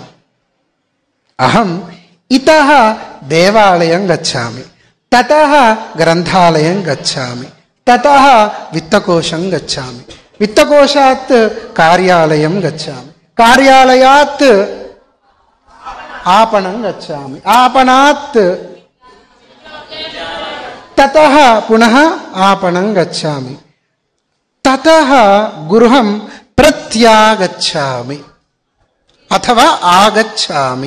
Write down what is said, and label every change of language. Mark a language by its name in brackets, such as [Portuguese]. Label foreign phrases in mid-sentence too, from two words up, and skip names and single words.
[Sanskrit] అహం ఇతః దేవాలయం గచ్చామి, తతః గ్రంథాలయం గచ్చామి, తతః విత్తకోశం గచ్చామి, విత్తకోశాత్ కార్యాలయం గచ్చామి, కార్యాలయాత్ आपणं गच्छामि, आपणात् ततः पुनः आपणं गच्छामि, ततः गृहं प्रत्यागच्छामि अथवा आगच्छामि.